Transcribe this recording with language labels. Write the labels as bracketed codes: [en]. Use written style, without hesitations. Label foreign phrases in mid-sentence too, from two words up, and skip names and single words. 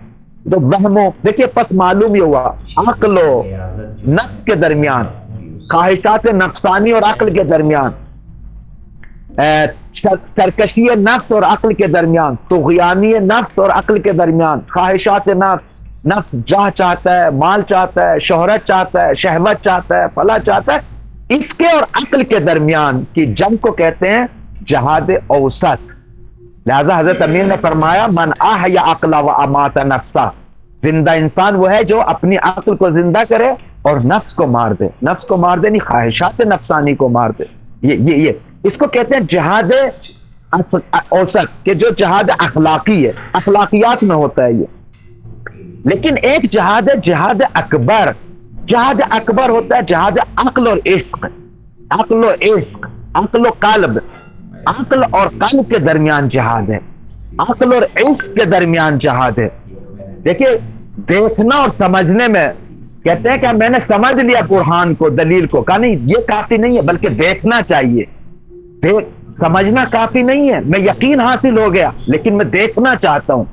[ur] تو وہموں، دیکھیے پس معلوم یہ ہوا عقل و نفس کے درمیان، خواہشات نفسانی اور عقل کے درمیان، سرکشی نفس اور عقل کے درمیان، طغیانی نفس اور عقل کے درمیان، خواہشات نفس، نفس جاہ چاہتا ہے، مال چاہتا ہے، شہرت چاہتا ہے، شہوت چاہتا ہے، فلاں چاہتا ہے، اس کے اور عقل کے درمیان کی جنگ کو کہتے ہیں جہاد اوسط. لہذا حضرت امیر نے فرمایا [ar] من احیا عقل و امات نفسا، [ur] زندہ انسان وہ ہے جو اپنی عقل کو زندہ کرے اور نفس کو مار دے. نفس کو مار دے نہیں، خواہشات نفسانی کو مار دے. یہ اس کو کہتے ہیں جہاد اوسط، کہ جو جہاد اخلاقی ہے، اخلاقیات میں ہوتا ہے یہ. لیکن ایک جہاد ہے جہاد اکبر. جہاد اکبر ہوتا ہے جہاد عقل اور عشق. عقل و عشق، عقل و قلب، عقل اور قلب کے درمیان جہاد ہے، عقل اور عشق کے درمیان جہاد ہے. دیکھیے، دیکھنا اور سمجھنے میں کہتے ہیں کہ میں نے سمجھ لیا قرآن کو، دلیل کو، کہا نہیں یہ کافی نہیں ہے، بلکہ دیکھنا چاہیے. سمجھنا کافی نہیں ہے، میں یقین حاصل ہو گیا لیکن میں دیکھنا چاہتا ہوں.